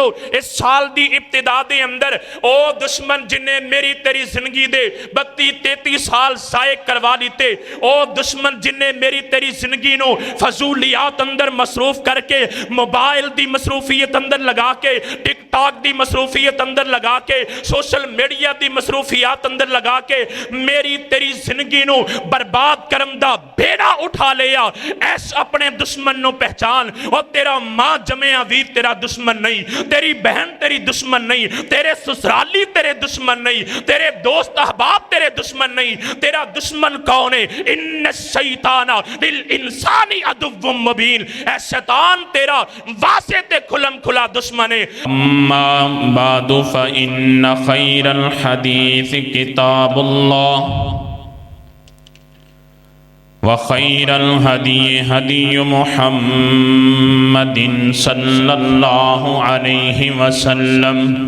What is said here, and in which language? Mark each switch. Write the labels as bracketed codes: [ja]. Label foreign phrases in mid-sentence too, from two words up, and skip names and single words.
[pa] اس سال دی ابتدا دے اندر او دشمن جنہیں میری تیری زندگی دے 32-33 سال جائے کروا لیتے، او دشمن جنہیں میری تیری زندگی نوں فضولیات اندر مصروف کرکے، موبائل دی مصروفیت اندر لگا کے، ٹک ٹاک دی مصروفیت اندر لگا کے, [en] social media [pa] دی مصروفیات اندر لگا کے میری تیری زندگی نوں برباد کرن دا بیڑا اٹھا لیا. ایس اپنے دشمن نوں پہچان. اور تیرا ماں جمیا ویر تیرا دشمن نہیں، تیری بہن تیری دشمن نہیں، تیرے سسرالی تیرے دشمن نہیں، تیرے دوست احباب تیرے دشمن نہیں. تیرا دشمن کون ہے? [ar] إن الشيطان للإنسان عدو مبين. [pa] اے شیطان تیرا واسے تے کھلم کھلا دشمن ہے. [ar] أما بعد فإن خير الحديث كتاب الله وخير الهدي هدي محمد صلى الله عليه وسلم